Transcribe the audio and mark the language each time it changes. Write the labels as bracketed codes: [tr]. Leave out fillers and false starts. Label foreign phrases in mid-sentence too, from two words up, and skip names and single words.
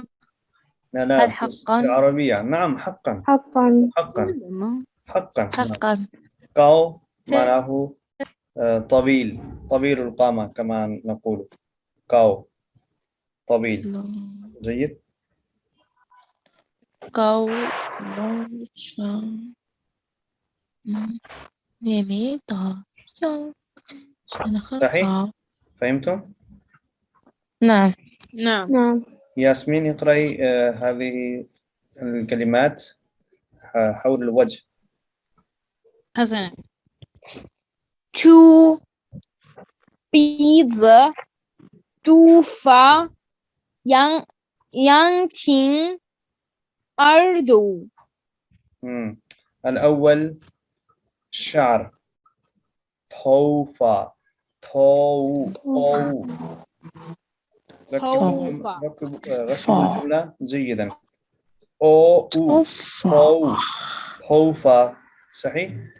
[ar] لا لا، هل في حقا العربية نعم. حقا، حقا. حقا، حقا. حقا كاو معناه طويل، طويل القامة كما نقول. كاو طويل. جيد. [zh] 高山妹妹的样真的很 [ar] صحيح، [zh] 好。 [ar] فهمتم؟ نعم نعم. ياسمين اقرأي هذه الكلمات حول الوجه. حسنا. شو. [zh] 鼻子、头发、眼睛、耳朵。 [ar] الأول الشعر توفى تو توفى. ركبوا الجملة جيدا أو تو توفى صحيح؟